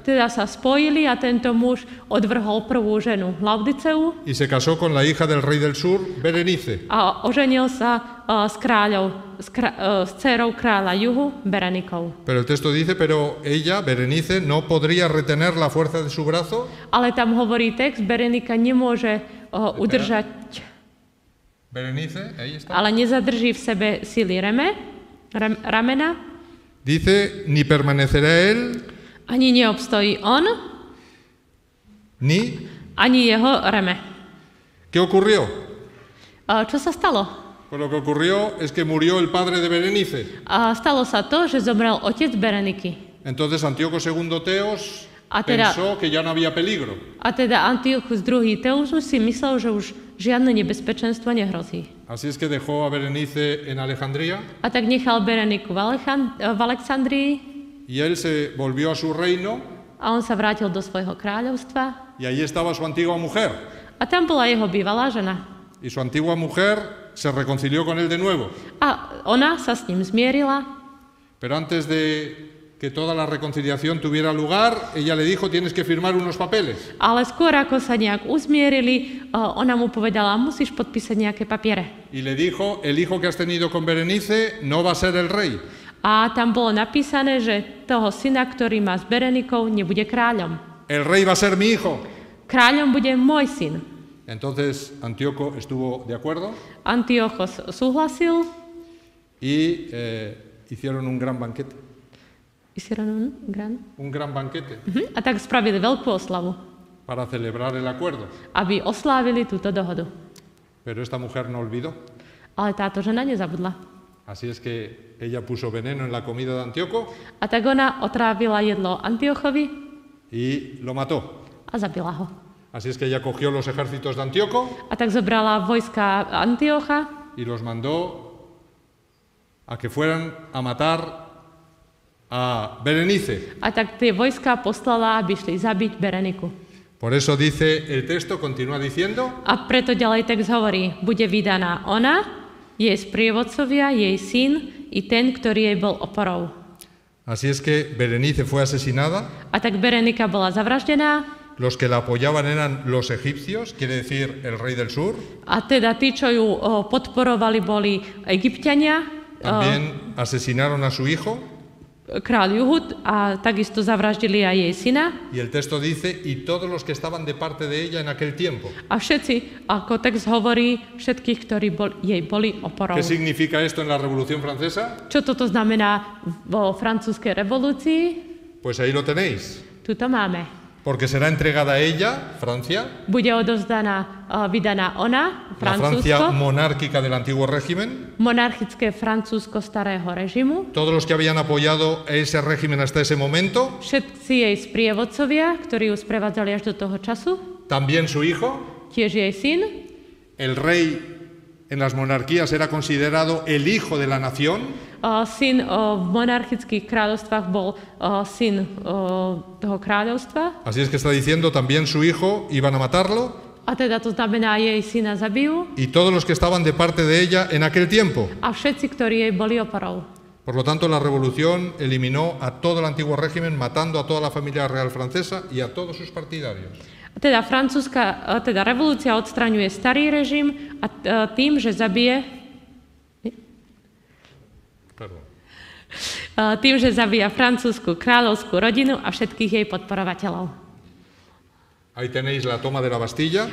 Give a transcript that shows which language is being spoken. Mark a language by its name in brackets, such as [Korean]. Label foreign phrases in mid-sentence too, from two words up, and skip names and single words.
[Slovak] Teda sa spojili a tento muž odvrhol prvú ženu, Laodiceu. [Spanish] Y se casó con la hija del rey del sur, Berenice. [Slovak] A oženil sa s dcérou kráľa juhu, Berenikou. [Spanish] Pero el texto dice, pero ella, Berenice, no podría retener la fuerza de su brazo. [Slovak] Ale tam hovorí text, Berenika nemôže udržať, [Spanish] Berenice, ahí está. [Slovak] ale nezadrží v sebe sily ramena. [Spanish] Dice, ni permanecerá él, [Slovak] Ani neobstojí on, ani jeho reme. [Spanish] ¿Qué ocurrió? [Slovak] Čo sa stalo? [Spanish] Pues lo que ocurrió es que murió el padre de Berenice. [Slovak] Stalo sa to, že zomrel otec Bereniky. [Spanish] Entonces Antíoco II Teos [Slovak] A teda- [Spanish] pensó que ya no había peligro. [Slovak] A teda Antiochus II Teus si myslel, že už žiadne nebezpečenstvo nehrozí. [Spanish] Así es que dejó a Berenice en Alejandría [Slovak] A tak nechal Bereniku v Alexandrii [Spanish] y él se volvió a su reino [Slovak] a on sa vrátil do svojho kráľovstva. [Spanish] y allí estaba su antigua mujer. [Slovak] A tam bola jeho bývalá žena. [Spanish] Y su antigua mujer se reconcilió con él de nuevo. [Slovak] A ona sa s ním zmierila, [Spanish] Pero antes de que toda la reconciliación tuviera lugar, ella le dijo, tienes que firmar unos papeles. [Slovak] ale skôr ako sa nejak uzmierili, ona mu povedala, musíš podpísať nejaké papiere. [Spanish] Y le dijo, el hijo que has tenido con Berenice no va a ser el rey. [Slovak] A tam bolo napísané, že toho syna, ktorý má s Berenikou, nebude kráľom. [Spanish] El rey va a ser mi hijo. [Slovak] Kráľom bude môj syn. [Spanish] Entonces Antíoco estuvo de acuerdo [Slovak] Antiochos súhlasil. [Spanish] y hicieron un gran banquete. Un gran banquete [Slovak] A tak spravili veľkú oslavu, [Spanish] para celebrar el acuerdo. [Slovak] aby oslávili túto dohodu. [Spanish] Pero esta mujer no olvidó. [Slovak] Ale táto žena nezabudla. [Spanish] Así es que ella puso veneno en la comida de Antíoco [Slovak] A tak ona otrávila jedlo Antiochovi [Spanish] y lo mató. [Slovak] a zabila ho. [Spanish] Así es que ella cogió los ejércitos de Antíoco [Slovak] A tak zobrala vojska Antiocha [Spanish] y los mandó a que fueran a matar a Berenice. [Slovak] a tak tie vojska poslala, aby šli zabiť Bereniku. [Spanish] Por eso dice el texto, continúa diciendo, [Slovak] A preto ďalej text hovorí, bude vydaná ona, jej sprievodcovia, jej syn i ten, ktorý jej bol oporou. [Spanish] así es que Berenice fue asesinada. [Slovak] A tak Berenika bola zavraždená [Spanish] Los que la apoyaban eran los egipcios, quiere decir el rey del sur. [Slovak] a teda tí, čo ju podporovali, boli Egypťania, [Spanish] También asesinaron a su hijo. [Slovak] kráľ Juhud a takisto zavraždili aj jej syna. [Spanish] Y el texto dice, y todos los que estaban de parte de ella en aquel tiempo. [Slovak] A všetci, ako text hovorí, všetkých, ktorí jej boli oporou. [Spanish] ¿Qué significa esto en la Revolución Francesa? [Slovak] Čo toto znamená vo francúzskej revolúcii? [Spanish] Pues ahí lo tenéis. [Slovak] Tuto máme. [Spanish] Porque será entregada a ella, Francia, [Slovak] Bude odovzdaná, vydaná ona, [Spanish] la Francia [Slovak] Francúzsko, [Spanish] monárquica del antiguo régimen. [Slovak] monarchické Francúzsko starého režimu. [Spanish] Todos los que habían apoyado a ese régimen hasta ese momento, [Slovak] Všetci jej sprievodcovia, ktorí ju sprevádzali až do toho času, [Spanish] también su hijo, [Slovak] tiež jej syn, [Spanish] el rey en las monarquías era considerado el hijo de la nación. [Slovak] Syn v monarchických kráľovstvách bol syn toho kráľovstva. [Spanish] Así es que está diciendo también su hijo iban a matarlo. [Slovak] A teda to znamená, jej syna zabijú. [Spanish] Y todos los que estaban de parte de ella en aquel tiempo. [Slovak] A všetci, ktorí jej boli oporou. [Spanish] Por lo tanto, la revolución eliminó a todo el antiguo régimen, matando a toda la familia real francesa y a todos sus partidarios. [Slovak] Teda revolúcia odstraňuje starý režim a tým, že zabije zabíja francúzsku kráľovskú rodinu a všetkých jej podporovateľov. [Spanish] Ahí tenéis la toma de la Bastilla.